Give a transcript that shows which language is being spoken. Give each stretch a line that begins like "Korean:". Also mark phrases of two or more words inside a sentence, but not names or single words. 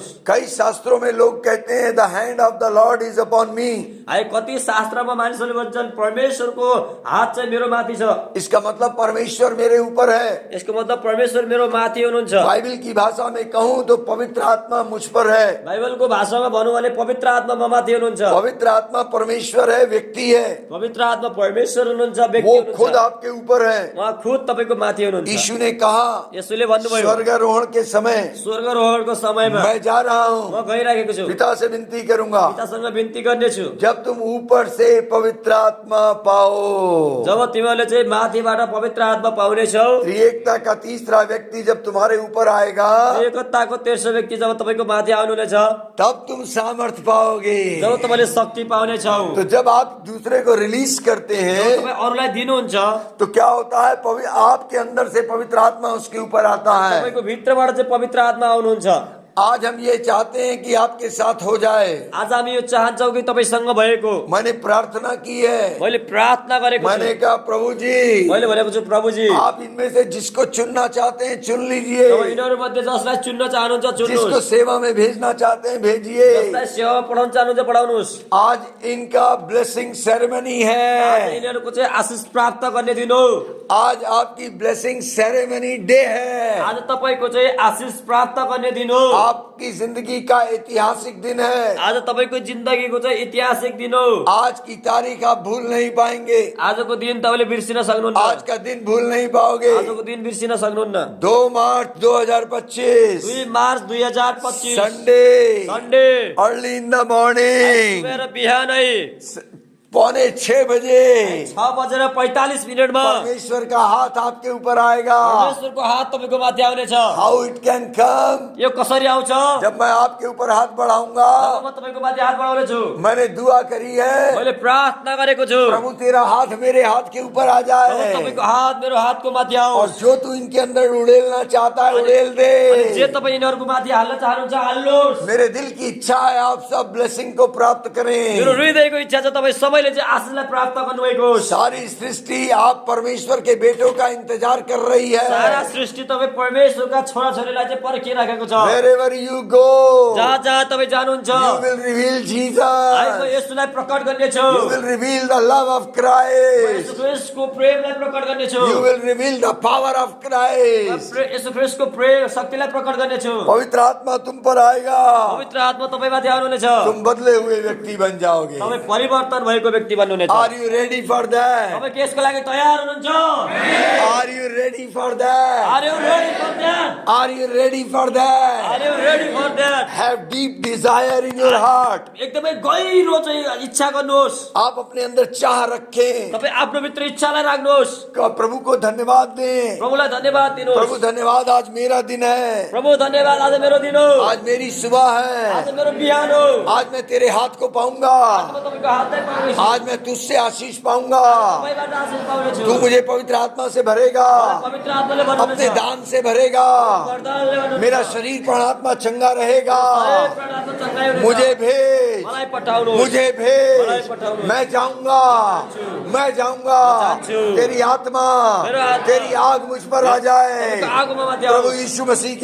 Hindi: कई शास्त्रों में लोग कहते हैं
English: the hand of the Lord is upon me.
Nepali: है कति शास्त्रमा मानिसहरूले भन्छन् परमेश्वरको हात चाहिँ मेरो माथि छ।
Hindi: इसका मतलब परमेश्वर मेरे ऊपर है।
Nepali: यसको मतलब परमेश्वर मेरो माथि हुनुहुन्छ।
Hindi: बाइबल की भाषा में कहूं तो पवित्र आत्मा मुझ पर है।
Nepali: बाइबलको भाषामा भनौँ भने पवित्र आत्मा म माथि हुनुहुन्छ।
Hindi: पवित्र आत्मा परमेश्वर है, व्यक्ति है।
Nepali: पवित्र आत्मा परमेश्वर हुनुहुन्छ, व्यक्ति वो हुनुहुन्छ।
Hindi: खुद आपके ऊपर है।
Nepali: उहाँ खुद तपाईको माथि हुनुहुन्छ।
Hindi: यीशु ने कहा
Nepali: यसुले भन्नुभयो
Hindi: स्वर्गारोहण के समय
Nepali: स्वर्गारोहणको समयमा
Hindi: मैं जा रहा हूँ,
Nepali: म गइराखेको छु।
Hindi: पिता से विनती करूंगा
Nepali: पितासँग बिन्ती गर्नेछु
Hindi: जब तुम ऊपर से पवित्र आत्मा पाओ।
Nepali: जब तिमीहरूले चाहिँ माथिबाट पवित्र आत्मा पाउनेछौ।
Hindi: त्रिएकता का तीसरा व्यक्ति जब तुम्हारे ऊपर आएगा,
Nepali: एकताको तेस्रो व्यक्ति जब तपाईको माथि आउनुहुनेछ,
Hindi: तब तुम सामर्थ्य पाओगे।
Nepali: जब तपाईले शक्ति पाउनेछौ।
Hindi: तो जब आप दूसरे को रिलीज करते हैं
Nepali: तपाईँ अरूलाई दिनुहुन्छ,
Hindi: तो क्या होता है, आपके अंदर से पवित्र आत्मा उसके ऊपर आता है।
Nepali: तपाईको भित्रबाट चाहिँ पवित्र आत्मा आउनुहुन्छ।
Hindi: आज हम ये चाहते हैं कि आपके साथ हो जाए।
Nepali: आज हामी यो चाहन्छौँ कि तपाईसँग भएको।
Hindi: मैंने प्रार्थना की है।
Nepali: मैले प्रार्थना गरेको छु।
Hindi: मैंने कहा प्रभु जी,
Nepali: मैले भनेको छु प्रभु जी,
Hindi: आप इनमें से जिसको चुनना चाहते हैं चुन लीजिए।
Nepali: तपाईँ यिनीहरू मध्ये जसलाई चुन्न चाहनुहुन्छ जिसको चुन्नुहोस्।
Hindi: सेवा में भेजना चाहते हैं भेजिए।
Nepali: जसलाई सेवा पढाउन चाहनुहुन्छ पढाउनुहोस्।
Hindi: आज इनका
English: blessing ceremony
Hindi: आज है।
Nepali: यिनीहरूको चाहिँ आशिष प्राप्त गर्ने दिन हो।
Hindi: आज आपकी
English: blessing ceremony day
Hindi: है।
Nepali: आज तपाईको चाहिँ आशिष प्राप्त गर्ने दिन हो।
Hindi: आपकी जिंदगी का ऐतिहासिक दिन है।
Nepali: आज तपाईको जिन्दगीको चाहिँ ऐतिहासिक दिन हो।
Hindi: आज की तारीख आप भूल नहीं पाएंगे।
Nepali: आजको दिन तपाईँले बिर्सिन सक्नुहुन्न।
Hindi: आज का दिन भूल नहीं पाओगे।
Nepali: आजको दिन बिर्सिन सक्नुहुन्न।
Hindi: 2 मार्च 2025
Nepali: 2 मार्च 2025
Hindi: संडे
Nepali: सन्डे
English: early in the morning
Nepali: बिहानै
Hindi: 5:45
Nepali: 6:45 मा
Hindi: परमेश्वर का हाथ आपके ऊपर आएगा।
Nepali: परमेश्वरको हात तपाईको माथि आउनेछ।
English: how it can come?
Nepali: यो कसरी आउँछ?
Hindi: जब मैं आपके ऊपर हाथ बढ़ाऊंगा।
Nepali: जब म तपाईको माथि हात बढाउने छु।
Hindi: मैंने दुआ करी है,
Nepali: मैले प्रार्थना गरेको छु।
Hindi: प्रभु तेरा हाथ मेरे हाथ के ऊपर आ प्रभु जाए
Nepali: तपाईको हात मेरो हातको माथि और आओस्।
Hindi: जो तू इनके अंदर उड़ेलना चाहता है उड़ेल दे।
Nepali: अनि जे तपाईँ यिनीहरूको माथि हाल्न चाहनुहुन्छ हाल्नुहोस्।
Hindi: मेरे दिल की इच्छा है आप सब ब्लेसिंग को प्राप्त करें।
Nepali: मेरो हृदयको इच्छा छ तपाईँ सबैले चाहिँ आशिषलाई प्राप्त गर्नुभएको होस्।
Hindi: सारी सृष्टि आप परमेश्वर के बेटों का इंतजार कर रही सारा है।
Nepali: सृष्टि तपाईँ परमेश्वरका छोराछोरीलाई चाहिँ पर्खिराखेको छ।
English: Wherever you go,
Nepali: जहाँ जहाँ तपाईँ जानुहुन्छ
English: you will reveal
Nepali: म Jesus. यसुलाई प्रकट गर्नेछु।
English: You will reveal the love of
Nepali: म Christ. यसु ख्रीष्टको प्रेमलाई प्रकट गर्नेछु।
English: You will reveal the power of
Nepali: म Christ. यसु ख्रीष्टको प्रेम शक्तिलाई प्रकट गर्नेछु।
Hindi: पवित्र आत्मा तुम पर आएगा।
Nepali: पवित्र आत्मा तपाईँमाथि आउनुहुनेछ।
Hindi: तुम बदले हुए व्यक्ति बन जाओगे।
Nepali: तपाईँ परिवर्तन भएको व्यक्ति बन्नुहुनेछ।
English: Are you ready for that?
Nepali: तपाईँ केसको लागि तयार हुनुहुन्छ?
English: Are you ready for that? Are you ready for that? Are you ready for that? Are you ready for that? Have deep desire in your heart.
Nepali: एकदमै गहिरो चाहिँ इच्छा गर्नुहोस्।
Hindi: आप अपने अंदर चाह रखें।
Nepali: तपाईँ आफ्नो भित्र इच्छालाई राख्नुहोस्।
Hindi: प्रभु को धन्यवाद दें।
Nepali: प्रभुलाई धन्यवाद दिनुहोस्।
Hindi: प्रभु धन्यवाद, आज मेरा दिन है।
Nepali: प्रभु धन्यवाद, आज मेरो दिन हो।
Hindi: आज मेरी सुबह आज है।
Nepali: मेरो बिहान हो।
Hindi: आज मैं तेरे हाथ को पाऊंगा।
Nepali: आज म तपाईँको हातै पाउनेछु।
Hindi: आज मैं तुझसे आशीष पाऊंगा।
Nepali: तपाईँबाट आशीष पाउनेछु।
Hindi: तू मुझे पवित्र आत्मा से भरेगा,
Nepali: पवित्र आत्माले भन्नुहुनेछ।
Hindi: अपने दान से भरेगा।
Nepali: वरदानले भन्नुहुनेछ।
Hindi: मेरा शरीर प्राणात्मा चंगा रहेगा।
Nepali: हरेक प्राणात्मा चंगाई हुनेछ।
Hindi: मुझे भेज,
Nepali: मलाई पठाउनुहोस्।
Hindi: मुझे
Nepali: मलाई
Hindi: भेज।
Nepali: पठाउनुहोस्।
Hindi: मैं जाऊंगा, मैं जाऊंगा।
Nepali: जान्छु।
Hindi: तेरी आत्मा,
Nepali: मेरो आत्मा,
Hindi: तेरी आग मुझ पर आ जाए।
Nepali: तपाईँको आगोमा माथि
Hindi: प्रभु
Nepali: आओस्।
Hindi: यीशु मसीह के